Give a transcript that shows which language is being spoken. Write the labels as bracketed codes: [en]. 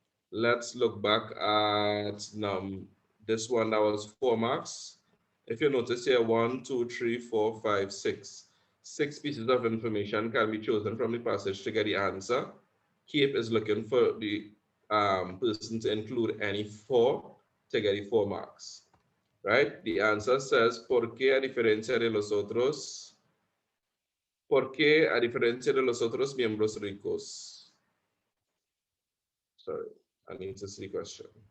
[en] Let's look back at this one that was 4 marks. if you notice here, 1, 2, 3, 4, 5, 6. 6 pieces of information can be chosen from the passage to get the answer. Cape is looking for the person to include any 4 to get the 4 marks. Right? The answer says, [es] ¿por qué a diferencia de los otros? ¿Por qué a diferencia de los otros miembros ricos? [en] Sorry, I need to see the question.